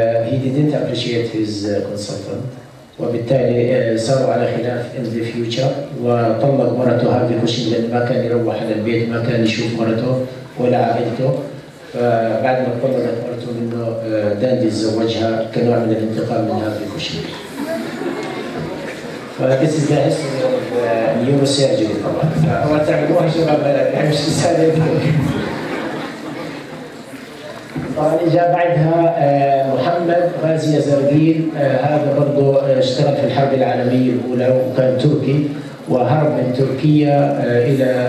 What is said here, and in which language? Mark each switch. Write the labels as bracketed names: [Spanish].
[English] he didn't appreciate his consultant، [Arabic] وبالتالي صاروا على خلاف [English] in the future، [Arabic] وطلق مرته هارفي كوشين لأنه ما كان يروح على البيت، ما كان يشوف مرته ولا عائلته. فبعد ما طلقت مرته منه داندي تزوجها كنوع من الانتقام من هارفي كوشين. [English] This is the history of neurosurgery طبعا. [Arabic] أول تعملوها شباب يعني مش رسالة. طبعا جاء بعدها محمد غازي زرقيل، هذا برضه اشتغل في الحرب العالمية الأولى وكان تركي وهرب من تركيا إلى